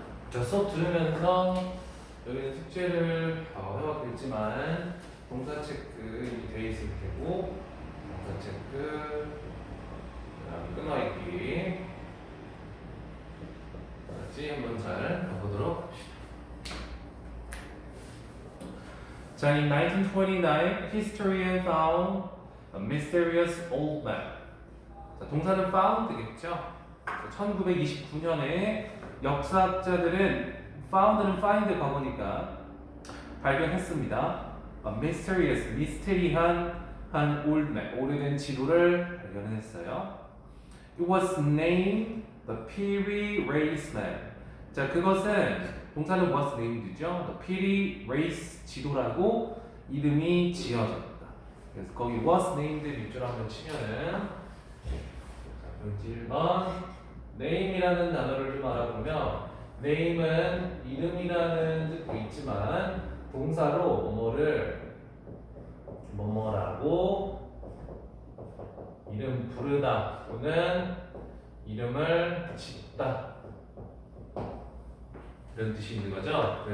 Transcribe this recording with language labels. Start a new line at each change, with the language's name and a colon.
Korean: 자, 수업 들으면서 여기는 숙제를 해왔겠지만 동사 체크 돼 있을 테고 동사 체크 그다음 끊어읽기 같이 한번 잘 가보도록 합시다. 자,
English: in 1929, historian found a mysterious old map.
Korean: 자, 동사는 found겠죠. 1929년에 역사학자들은 found는 find 과거니까 발견했습니다.
English: A mysterious,
Korean: 미스테리한 한
English: old map,
Korean: 오래된 지도를 발견했어요.
English: It was named the Peary Race Map.
Korean: 자, 그것은 동사는 was named죠. The Peary Race 지도라고 이름이 지어졌다. 그래서 거기 was named 밑줄 한번 치면은 자, 1번 name이라는 단어를 좀 알아보면 name은 이름이라는 뜻도 있지만 동사로 뭐뭐라고 이름 부르다 또는 이름을 짓다 이런 뜻이 있는 거죠.